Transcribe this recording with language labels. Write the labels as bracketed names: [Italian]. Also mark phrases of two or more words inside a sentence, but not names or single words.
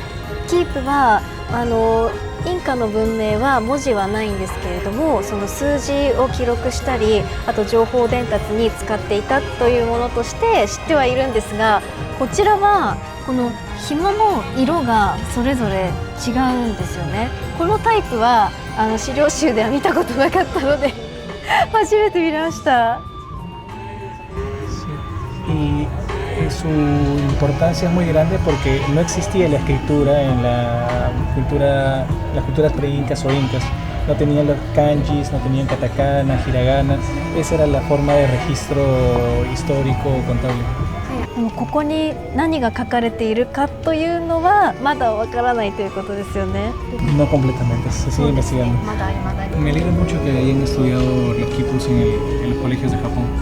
[Japanese] キープはインカの文明は文字はないんですけれども、その数字を記録したり、あと情報伝達に使っていたというものとして知ってはいるんですが、こちらはこの紐の色がそれぞれ違うんですよね。このタイプは資料集では見たことなかったので初めて見ました。 [Spanish] Su importancia es muy grande porque no existía la escritura en las culturas pre-incas o incas. No tenían los kanjis, no tenían katakana, hiragana. Esa era la forma de registro histórico o contable. [Japanese] ここに何が書かれているかというのはまだわからないということですよね。 [Spanish] No completamente, se sigue investigando. Me alegra mucho que hayan estudiado los quipus en los colegios de Japón.